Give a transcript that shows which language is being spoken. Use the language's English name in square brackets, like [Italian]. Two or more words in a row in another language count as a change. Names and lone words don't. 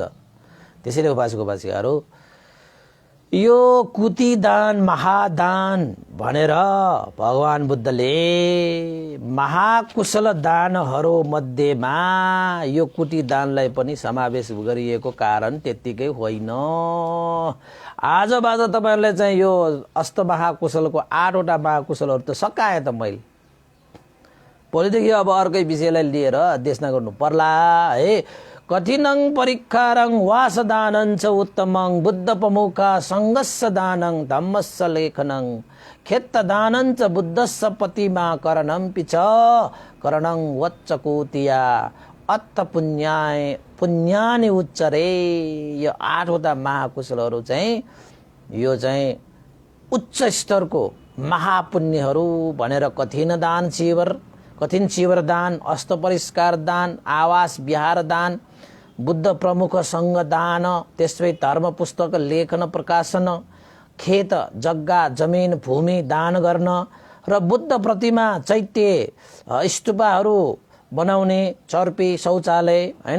[Nepali] त्यसैले उपासकहरू यो कुटी दान महादान भनेर भगवान बुद्धले महाकुशल दानहरू मध्येमा यो कुटी दानलाई पनि समावेश गरिएको कारण त्यतिकै होइन। आजबाट तपाईहरुले चाहिँ यो अष्ट महाकुशलको 8 वटा महाकुशलहरू त सकाए त मैले। भोलिदेखि अब अर्कै विषयलाई लिएर देशना गर्नु पर्ला है। [Pali] कठिनं परीक्षारं वासदानं च उत्तमं बुद्धप्रमुखा सङ्गस्य दानं धम्मस्य लेखनं खेत्तदानं च बुद्धस्य प्रतिमा करणं च करणं वच्चकोटिया अत्त पुण्यानि उच्चरे। [Nepali] यो 8वटा महाकुशलहरू चाहिँ यो चाहिँ उच्च स्तरको महापुण्यहरू भनेर कठिन चिवर दान, अस्त परिष्कार दान, आवास विहार दान, बुद्ध प्रमुख सङ्घ दान, त्यसै धर्म पुस्तक लेखन प्रकाशन, खेत जग्गा जमिन भूमि दान गर्न र बुद्ध प्रतिमा चैत्य स्तूपहरू बनाउने, चर्पी शौचालय हैन।